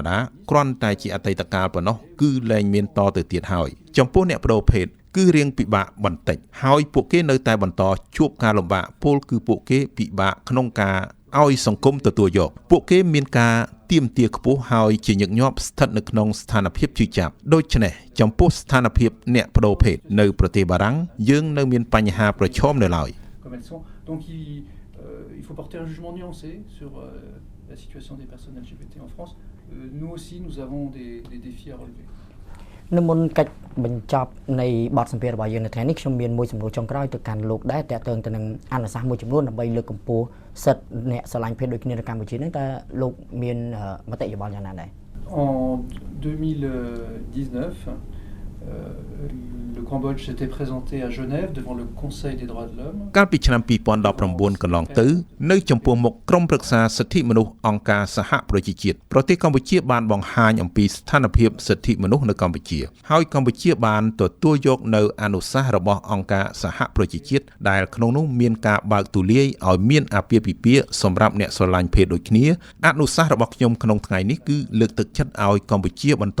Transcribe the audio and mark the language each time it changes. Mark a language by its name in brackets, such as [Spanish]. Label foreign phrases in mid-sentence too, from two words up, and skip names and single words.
[Khmer] តាគ្រាន់តែជាអតីតកាលប៉ុណ្ណោះគឺលែងមានតទៅទៀតហើយចំពោះអ្នកប្តូរភេទគឺរៀងពិបាកបន្តិចហើយពួកគេនៅតែបន្តជួបការលំបាកពលគឺពួកគេពិបាកក្នុងការឲ្យសង្គមទទួលយកពួកគេមានការទាមទារខ្ពស់ហើយជាញឹកញាប់ស្ថិតនៅក្នុងស្ថានភាពជឿចាប់ដូច្នេះចំពោះស្ថានភាពអ្នកប្តូរភេទនៅប្រទេសបារាំងយើងនៅមានបញ្ហាប្រឈមនៅឡើយ [French] Donc il faut porter un jugement nuancé sur la situation des personnes LGBT en France. Nous aussi, nous avons des défis à relever. [Khmer] នៅមុនកិច្ចបញ្ចប់នៃបទសម្ភាសន៍របស់យើងនៅថ្ងៃនេះខ្ញុំមានមួយសំណួរចុងក្រោយទៅកាន់លោកដែរតាក់ទងទៅនឹងអនុសាសន៍មួយចំនួនដើម្បីលើកកម្ពស់សិទ្ធិអ្នកស្រឡាញ់ភេទដូចគ្នានៅកម្ពុជាហ្នឹងតើលោកមានមតិយោបល់យ៉ាងណាដែរ [French] En 2019, le Cambodge s'était présenté à Genève devant le Conseil des droits de l'homme. [Khmer] កាលពីឆ្នាំ2019កន្លងទៅនៅចំពោះមុខក្រុមប្រឹក្សាសិទ្ធិមនុស្សអង្គការសហប្រជាជាតិប្រទេសកម្ពុជាបានបង្ហាញអំពីស្ថានភាពសិទ្ធិមនុស្សនៅកម្ពុជាហើយកម្ពុជាបានទទួលយកនៅអនុសាសន៍របស់អង្គការ សហប្រជាជាតិដែលក្នុងនោះមានការបើកទូលាយឲ្យមានអាពាហ៍ពិពាហ៍សម្រាប់អ្នកស្រឡាញ់ភេទដូចគ្នាអនុសាសន៍របស់ខ្ញុំក្នុងថ្ងៃនេះគឺលើកទឹកចិត្តឲ្យកម្ពុជាបន្ត